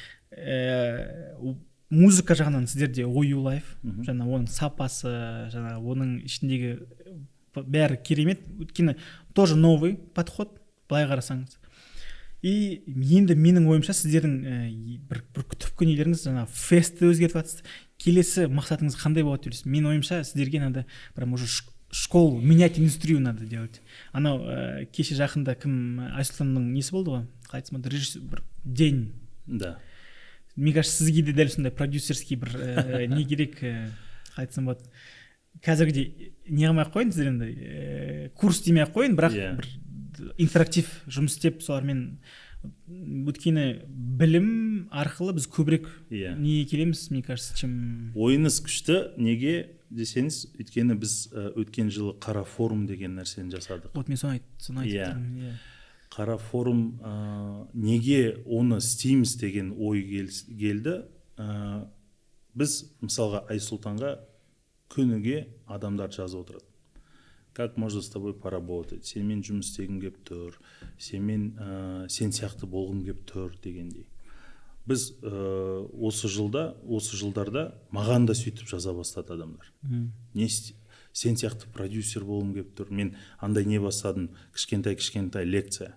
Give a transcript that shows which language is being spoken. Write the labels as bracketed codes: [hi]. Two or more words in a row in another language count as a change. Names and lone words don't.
[kk] Музыка жағынан сіздерде ою лайф, жаңа оның сапасы, жаңа оның ішіндегі бәрі керемет. Өйткені [ru] тоже новый подход, [kk] былай қарасаңыз. И енді менің ойымша сіздердің бір түпкі нелеріңіз жаңа фестті өзгертіп жатсыз. Келесі мақсатыңыз қандай болады деп ойлайсыз? Мен ойымша сіздерге [ru] надо прям уже школу, менять индустрию надо делать. [kk] Анау кеше жақында кім Айсұлтанның несі болды ғой? Қайтыс болды, режиссер бір день. Да. [ru] Мне кажется, [kk] сізге де дәл сондай продюсерский бір не керек, қайтсын болады. қазіргідей не қылмай ақ қояйын сіздер енді курс демей ақ қояйын, бірақ Иә. бір интерактив жұмыс істеп солармен, өйткені білім арқылы біз көбірек Иә. неге келеміз, [ru] мне кажется, чем [kk] ойыңыз күшті. Неге десеңіз, өйткені біз өткен жылы қара форум деген нәрсені жасадық. вот мен соны айтып Иә. тұрмын. Иә. Қара форум неге оны істейміз деген ой келді. Біз мысалға Айсұлтанға күніге адамдар жазып отырады. [ru] Как можно с тобой поработать? [kk] Сенімен жұмыс істегім кеп тұр, сен сияқты болғым кеп тұр дегендей. Біз осы жылдарда маған да сөйтіп жаза бастады адамдар. Сен сияқты продюсер болғым кеп тұр. Мен андай не бастадым, кішкентай лекция.